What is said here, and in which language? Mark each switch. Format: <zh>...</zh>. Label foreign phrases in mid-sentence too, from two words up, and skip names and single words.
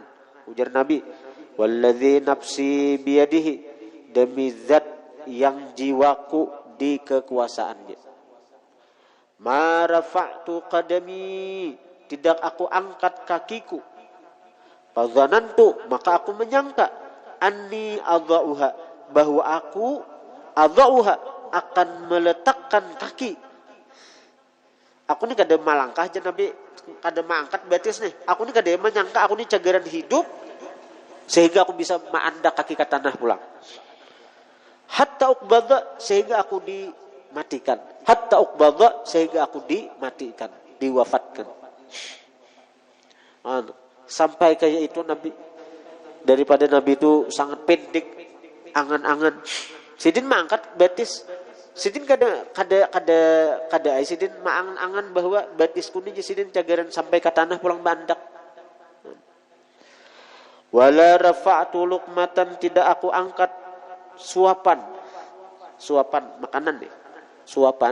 <id>Ujar Nabi,</id> <ar>والذي نفسي بيده,</ar> <id>demi zat yang jiwaku di kekuasaannya,</id> <ar>ما رفعت قدمي,</ar> <id>tidak aku angkat kakiku, fadzanantu, maka aku menyangka,</id> <ar>أني أضعها,</ar> <id>bahwa aku adha'uha akan meletakkan kaki.</id> <bjn>Aku ni kada malangkah je Nabi, kada mangkat betis nih. Aku ni kada menyangka aku ni cagaran hidup sehingga aku bisa maandak kaki ke tanah pulang.</bjn> <ar>حتى أقبض,</ar> <id>sehingga aku dimatikan.</id> <ar>حتى أقبض,</ar> <id>sehingga aku dimatikan, diwafatkan. Sampai kayak itu Nabi. Daripada Nabi itu sangat pendek angan-angan.</id> <bjn>Sidin mangkat betis. Sidin kada sidin maangan-angan bahwa batis kuning sidin cagaran sampai ke tanah pulang bandak.</bjn> <ar>ولا رفعت لقمة,</ar> <id>tidak aku angkat suapan makanan nih, suapan.</id>